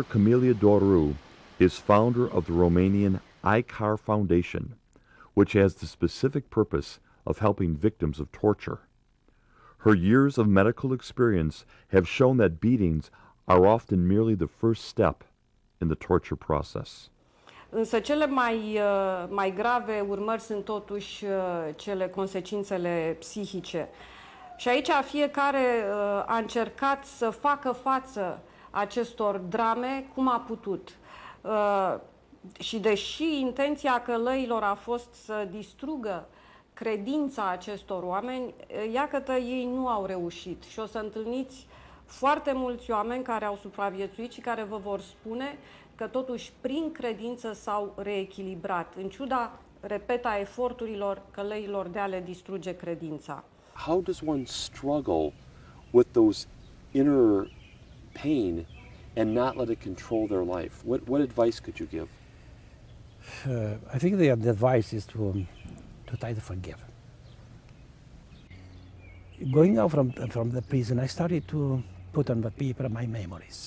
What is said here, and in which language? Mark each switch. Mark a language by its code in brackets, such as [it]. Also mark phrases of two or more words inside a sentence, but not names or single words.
[en] Camelia Doru is founder of the Romanian ICAR Foundation, which has the specific purpose of helping victims of torture. Her years of medical experience have shown that beatings are often merely the first step in the torture process. [ro] Însă cele mai grave urmări sunt totuși consecințele psihice. Și aici fiecare a încercat să facă față acestor drame cum a putut. Și deși intenția călăilor a fost să distrugă credința acestor oameni, iată ei nu au reușit. Și o să întâlniți foarte mulți oameni care au supraviețuit și care vă vor spune că totuși prin credință s-au reechilibrat, în ciuda, repet, a eforturilor călăilor de a le distruge credința. [en] How does one struggle with those inner pain and not let it control their life? What advice could you give? I think the advice is to try to forgive. Going out from the prison, I started to put on the paper my memories.